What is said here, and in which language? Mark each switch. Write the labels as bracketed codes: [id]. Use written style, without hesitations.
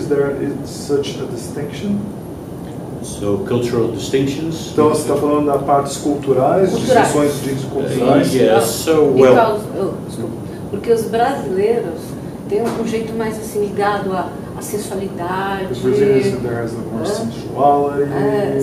[en] Is there such a distinction? So cultural distinctions? [pt] Então você está falando das partes culturais, distinções culturais? [en] Yes, so well. [pt] Porque os brasileiros têm um jeito mais assim ligado à sensualidade. [en] The Brazilians, there has more sensuality.